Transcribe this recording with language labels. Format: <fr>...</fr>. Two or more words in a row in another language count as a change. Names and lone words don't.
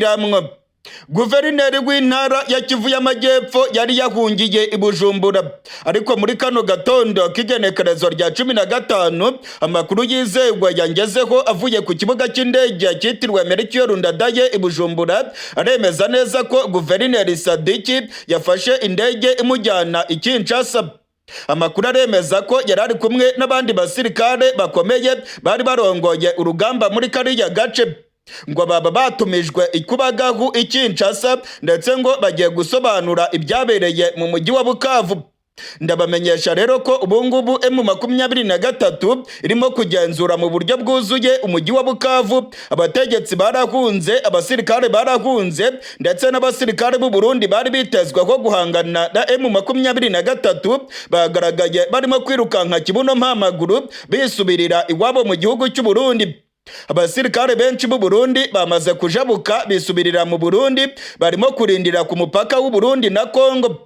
<rn>Ndasubiramwo, Guverineri w'intara ya Kivu y'Amajyepfo yari yahungiye i Bujumbura, ariko muri kano gatondo k'igenekerezo rya 15 amakuru yizewe yangezeho avuye ku kibuga cy'indege cyitiriwe Melchior Ndadaye i Bujumbura aremeza neza ko Guverineri Sadiki yafashe indege imujyana i Kinshasa. Amakuru aremeza ko yari ari kumwe n'abandi basirikare bakomeye bari barongoye urugamba muri kariya gace, ngo baba batumijwe ikubagahu i Kinshasa ndetse ngo bagiye gusobanura ibyabereye mu mujyi wa Bukavu.</rn> <rw>Ndabamenyesha rero ko ubungubu M23 irimo kugenzura mu buryo bwuzuye umujyi wa Bukavu. Abategetsi barahunze, abasirikare barahunze, ndetse n'abasirikare b'u Burundi bari bitezwe ko guhangana na M23 bagaragaye barimo kwirukanka kibuno mpamaguru bisubirira iwabo mu gihugu cy'u Burundi.</rw> <rn>Abasirikare benshi b'u Burundi bamaze kujabuka bisubirira mu Burundi, barimo kurindira ku mupaka w'u Burundi na Kongo.</rn>